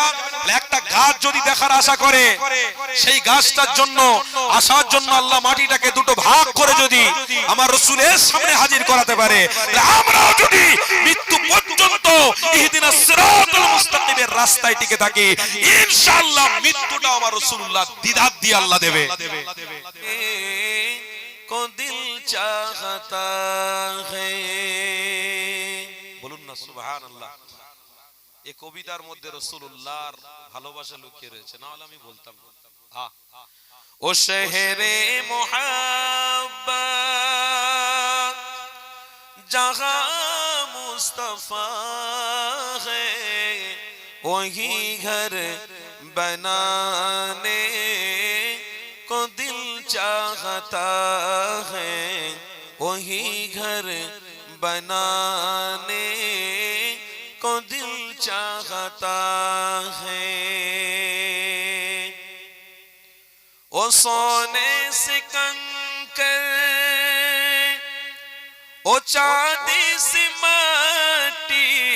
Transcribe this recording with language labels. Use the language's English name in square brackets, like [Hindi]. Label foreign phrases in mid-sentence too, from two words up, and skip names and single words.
[Bangla] একটা গাছ যদি দেখার আশা করে, সেই গাছটার জন্য আসার জন্য আল্লাহ মাটিটাকে দুটো ভাগ করে যদি আমার রাসূলের সামনে হাজির করাতে পারে, আমরাও যদি মৃত্যু পর্যন্ত [Arabic] اهدنا الصراط المستقيم [Bangla] রাস্তায় টিকে থাকি, ইনশাআল্লাহ মৃত্যুটা আমার রাসূলুল্লাহ দিদার দিয়ে আল্লাহ দেবে। [Urdu] کو دل چاہتا ہے [Bangla] বলুন না সুবহানাল্লাহ এই কবিতার মধ্যে রাসূলুল্লাহর ভালোবাসা লুকিয়ে রয়েছে না হলে আমি বলতাম না হ্যাঁ [Urdu] او شہر محبت جہاں مصطفیٰ ہے وہی گھر بنانے کو دل چاہتا ہے وہی گھر بنانے کو دل چاہتا ہے وہ سونے سے کنکر وہ چاندی سے مٹی